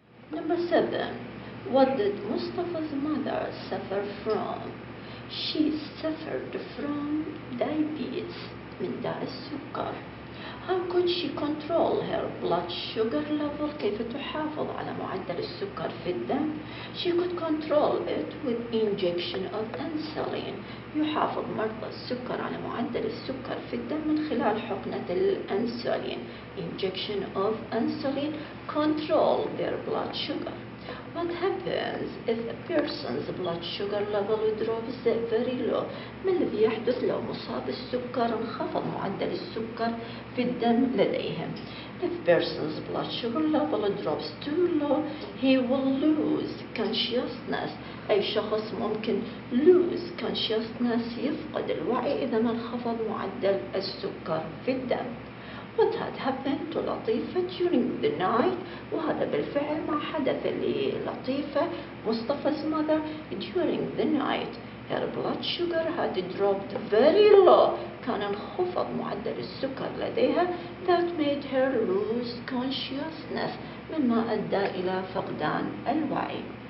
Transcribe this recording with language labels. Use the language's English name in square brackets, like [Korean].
[English] Number 7. What did Mustafa's mother suffer from؟ She suffered from diabetes، [Arabic] من داء السكر. [English] How could she control her blood sugar level؟ [Arabic] كيف تحافظ على معدل السكر في الدم؟ [English] She could control it with injection of insulin. [Arabic] يحافظ مرضى السكر على معدل السكر في الدم من خلال حقنة الأنسولين. [English] Injection of insulin control their blood sugar. What happens if a person's blood sugar level drops very low؟ [Arabic] ما الذي يحدث لو مصاب السكر انخفض معدل السكر في الدم لديهم؟ [English] If person's blood sugar level drops too low, he will lose consciousness. [Arabic] أي شخص ممكن [English] lose consciousness، [Arabic] يفقد الوعي إذا ما انخفض معدل السكر في الدم. [English] What had happened to لطيفة during the night؟ [Arabic] وهذا بالفعل ما حدث للطيفة [English] مصطفى's mother during the night. Her blood sugar had dropped very low، [Arabic] كان انخفض معدل السكر لديها، [English] that made her lose consciousness، [Arabic] مما أدى إلى فقدان الوعي.